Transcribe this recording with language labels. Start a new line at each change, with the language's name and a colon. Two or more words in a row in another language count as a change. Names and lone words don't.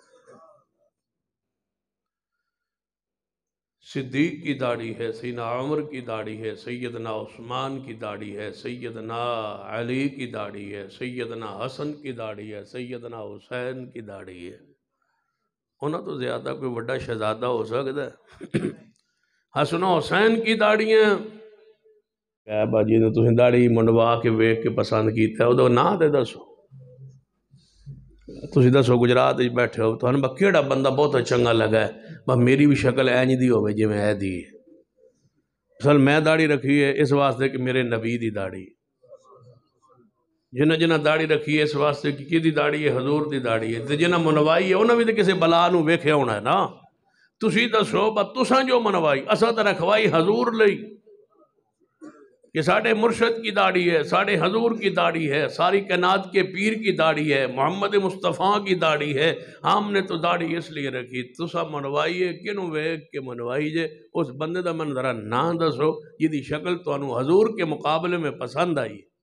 Urdu: صدیق کی داڑھی ہے، سیدنا عمر کی داڑھی ہے، سیدنا عثمان کی داڑھی ہے، سیدنا علی کی داڑھی ہے، سیدنا حسن کی داڑھی ہے، سیدنا حسین کی داڑھی ہے، انہاں تو زیادہ کوئی بڑا شہزادہ ہو سکتا ہے، حسن و حسین کی داڑیاں
Punjabi: اے باجی نے تسی داڑھی منڈوا کے ویکھ کے پسند کیتا ہے او نا تے دسو، تسی دسو گجرات وچ بیٹھے ہو تہاڈا کیڑا بندہ بہت چنگا لگا ہے، بس میری بھی شکل اینج دی ہوے جویں اے دی ہے، اصل میں داڑھی رکھی ہے اس واسطے کہ میرے نبی دی داڑھی، جنہ جنہ داڑھی رکھی ہے اس واسطے کہ کی داڑھی ہے حضور دی داڑھی ہے، تے جنہ منوائی ہے انہاں بھی تے کسے بلا نو ویکھیا ہونا ہے نا، تسی دسو بس تساں جو منوائی اساں تے رکھوائی حضور لئی،
Urdu: کہ ساڑھے مرشد کی داڑھی ہے، ساڑھے حضور کی داڑھی ہے، ساری کائنات کے پیر کی داڑھی ہے، محمد مصطفیٰ کی داڑھی ہے، ہم نے تو داڑھی اس لیے رکھی،
Punjabi: تسا منوائی ہے کنوں ویکھ کے منوائی جے، اس بندے دا من ذرا نہ دسو جدی شکل تو انہوں
Urdu: حضور کے مقابلے میں پسند آئی۔